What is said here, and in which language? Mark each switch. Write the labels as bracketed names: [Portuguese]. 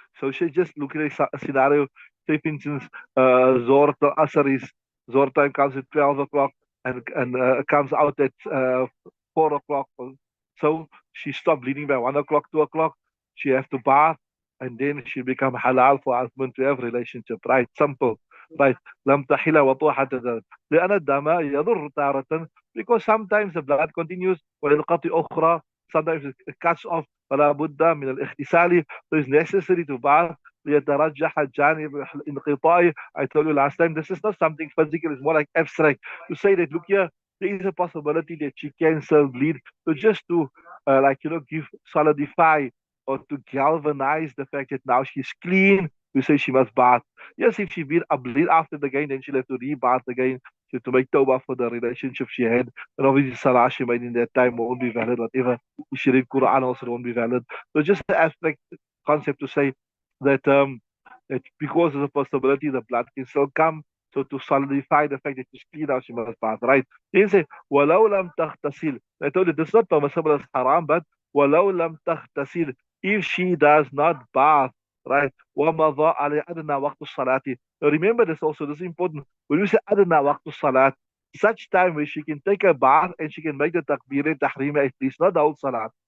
[English] So she just look at a scenario. Say, for instance, Zohr till Asr is, Zohr time comes at 12 o'clock and comes out at 4 o'clock. So she stopped bleeding by 1 o'clock, 2 o'clock. She have to bath and then she become halal for husband to have relationship. Right? Simple. Right. [Arabic] لم تحل وطوح حتى لأن الدم يضر تارة, [English] because sometimes the blood continues [Arabic] وينقطع أخرى, [English] sometimes it cuts off, [Arabic] فلا بد من الاغتسال, [English] so it's necessary to bath [Arabic] ليترجح الجانب الانقطاعي. [English] I told you last time, this is not something physical, it's more like abstract. To say that, look here, there is a possibility that she can still bleed. So just to solidify or to galvanize the fact that now she's clean, we say she must bath. Yes, if she bleed after the game, then she'll have to re-bath again. She have to make tawbah for the relationship she had. And obviously, salah she made in that time won't be valid. Whatever she read Quran also won't be valid. So just the abstract concept to say that because there's a possibility the blood can still come. So to solidify the fact that she's clean now, she must bath, right? Then say, [Arabic] وَلَوْ لَمْ تَغْتَسِلْ. [English] I told you this is not permissible as haram, but [Arabic] وَلَوْ لَمْ تَغْتَسِلْ, [English] if she does not bath, right? [Arabic] وَمَضَى عَلَيْهِ أَدْنَى وَقْتُ الصَّلَاةِ. [English] Now remember this also, this is important. When we say [Arabic] أَدْنَى وَقْتُ الصَّلَاةِ, [English] such time where she can take a bath and she can make the takbir tahrima at least, not the whole salat.